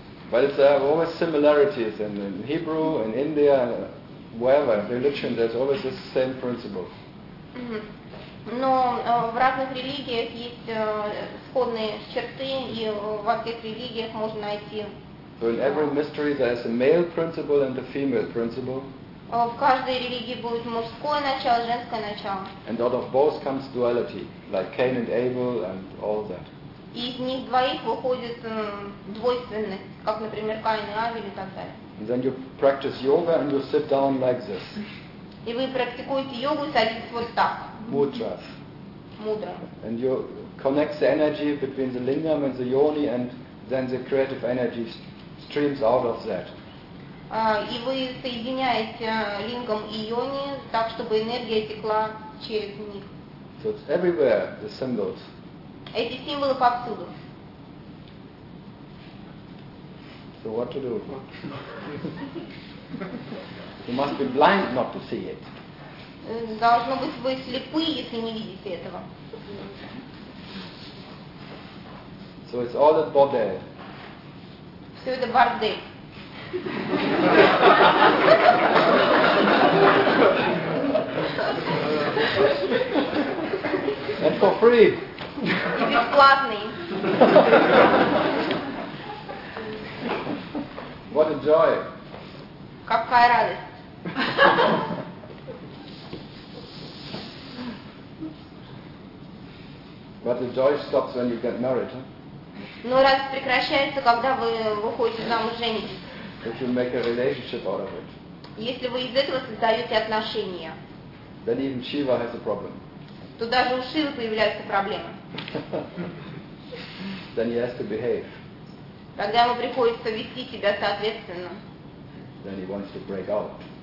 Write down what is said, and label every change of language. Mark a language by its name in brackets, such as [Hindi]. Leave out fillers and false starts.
[English] But it's always similarities in Hebrew, in India, wherever, religion, there's always the same principle. [Russian] Но в разных религиях есть сходные черты, и во всех религиях можно найти. [English] So in every mystery there is a male principle and a female principle. [Russian] В каждой религии будет мужское начало, женское начало. [English] And out of both comes duality, like Cain and Abel and all that. [Russian] И из них двоих выходит двойственность, как, например, Каин и Авель и так далее. [English] And then you practice yoga and you sit down like this. [Russian] И вы практикуете йогу, садитесь вот так. [English] Mudras. Mudra. And you connect the energy between the lingam and the yoni, and then the creative energy streams out of that. [Russian] И вы соединяете лингам и йони так, чтобы энергия текла через них. [English] So it's everywhere, the symbols. [Russian] Эти символы повсюду. [English] So what to do? You must be blind not to see it. [Russian] Должно быть, вы слепы, если не видите этого. [English] So it's all about bordel. [Russian] Все это бордель. [English] And for free. [Russian] И бесплатный. [English] What a joy. [Russian] Какая радость. [English] But the joy stops when you get married, huh? [Russian] Но радость прекращается, когда вы выходите замуж, женитесь. [English] If you make a relationship out of it. [Russian] Если вы из этого создаете отношения. [English] Then even Shiva has a problem. [Russian] То даже у Шивы появляются проблемы. [English] Then he has to behave. [Russian] Тогда ему приходится вести себя соответственно. [English] Then he wants to break out.